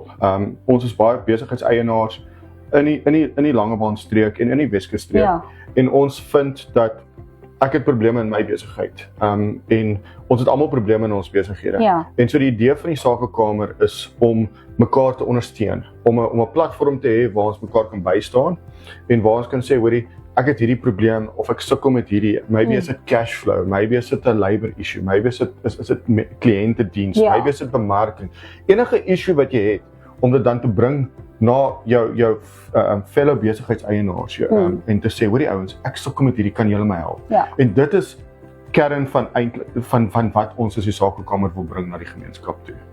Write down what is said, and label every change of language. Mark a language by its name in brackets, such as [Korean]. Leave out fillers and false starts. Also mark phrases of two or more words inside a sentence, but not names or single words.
[Afrikaans] Ons is baie besigheidseienaars in die Langebaan streek en in die Weskus streek, en ons vind dat ek het probleme in my besigheid, en ons het almal probleme in ons besighede. En so die idee van die Sakekamer is om mekaar te ondersteun, om 'n platform te hê waar ons mekaar kan bystaan, en waar ons kan sê, hoorie, ek het hierdie probleem, of ek sukkel met hierdie, maybe is dit [English] cash flow, [Afrikaans] maybe is dit 'n [English] labor issue, [Afrikaans] maybe is dit kliëntediens, maybe is dit bemarking, enige issue wat jy het, om dit dan te bring na jou fellow besigheidseienaars, en te sê, hoorie ouens, ek sukkel met hierdie, kan julle my help? En dit is kern van wat ons as die Sakekamer wil bring na die gemeenskap toe.